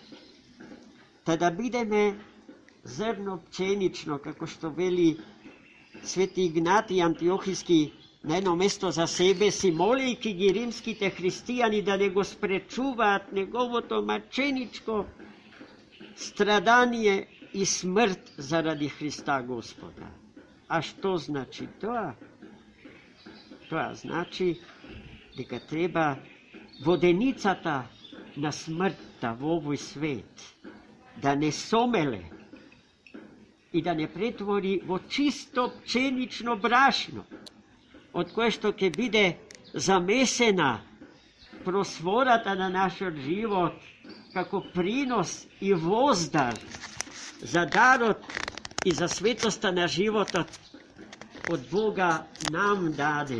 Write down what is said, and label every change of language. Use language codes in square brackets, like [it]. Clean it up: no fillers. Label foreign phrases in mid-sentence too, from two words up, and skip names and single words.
[mk] Та да бидеме зрно пченично, како што вели Свети Игнатий Антиохиски на едно место за себе си, молејќи ги римските христијани да не го спречуваат неговото маченичко страдание и смрт заради Христа Господа. А што значи тоа? Тоа значи дека треба воденицата на смртта во овој свет da не сомеле и да не претвори во чисто пченично брашно, од које што ќе биде замесена, просвората на наш живот, како принос и воздар за дарот и за светоста на живота од Бога нам даде.